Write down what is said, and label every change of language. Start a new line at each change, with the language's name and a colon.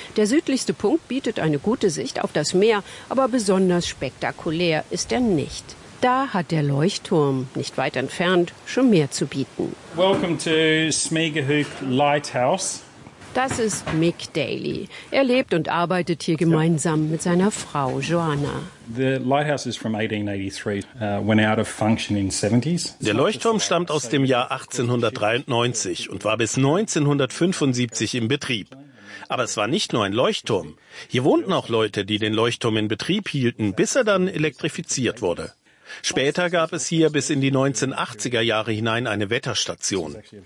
German: Der südlichste Punkt bietet eine gute Sicht auf das Meer, aber besonders spektakulär ist er nicht. Da hat der Leuchtturm, nicht weit entfernt, schon mehr zu bieten.
English: Welcome to Smögehög Lighthouse.
German: Das ist Mick Daly. Er lebt und arbeitet hier gemeinsam mit seiner Frau Joanna.
English: The lighthouse is from 1883, went out of function in 70s.
German: Der Leuchtturm stammt aus dem Jahr 1893 und war bis 1975 in Betrieb. Aber es war nicht nur ein Leuchtturm. Hier wohnten auch Leute, die den Leuchtturm in Betrieb hielten, bis er dann elektrifiziert wurde. Später gab es hier bis in die 1980er Jahre hinein eine Wetterstation.